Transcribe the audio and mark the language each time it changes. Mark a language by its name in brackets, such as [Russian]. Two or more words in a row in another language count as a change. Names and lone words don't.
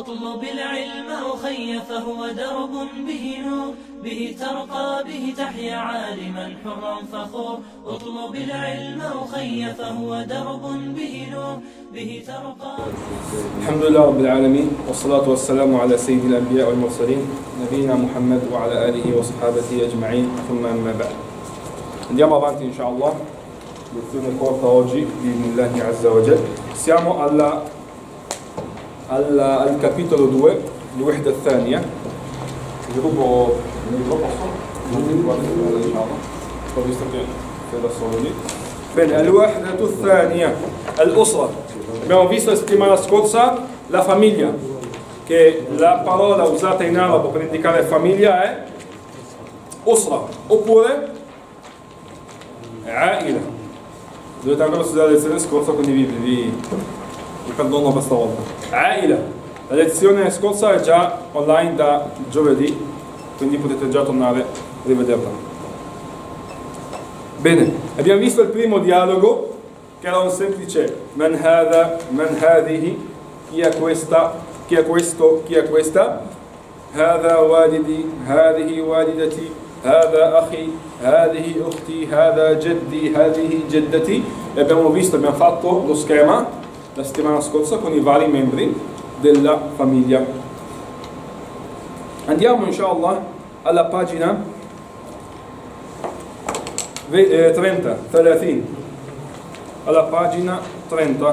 [Arabic] اطلب العلم أخي فهو درب به نور، به ترقى به تحيا عالما حرا فخور. اطلب العلم أخي فهو درب به نور، به ترقى. الحمد لله رب العالمين، والصلاة والسلام على سيد الأنبياء والمرسلين نبينا محمد وعلى آله وصحابته أجمعين, ثم أما بعد. [Italian] Andiamo avanti inshallah, lezione corta oggi [Arabic] بإذن الله عز وجل. [Italian] Siamo al capitolo 2, [Arabic] الوحدة الثانية. [Italian] Ho visto che da solo lì. Bene, [Arabic] الوحدة الثانية, الأسرة. [Italian] Abbiamo visto la settimana scorsa la famiglia, che la parola usata in arabo per indicare famiglia è usra, oppure Aila. Dovete ancora studiare la lezione scorsa, quindi vi perdono questa volta. Aila. La lezione scorsa è già online da giovedì, quindi potete già tornare a rivederla. Bene, abbiamo visto il primo dialogo, che era un semplice [Arabic] من هذا، من هذه, [Italian] chi è questa, chi è questo, chi è questa, [Arabic] هذا والدي، هذه والدتي, هذا أخي, هذه أختي, هذا جدي, هذه جدتي. [Italian] E abbiamo visto, abbiamo fatto lo schema la settimana scorsa con i vari membri della famiglia. Andiamo inshallah alla pagina 30, alla pagina 30.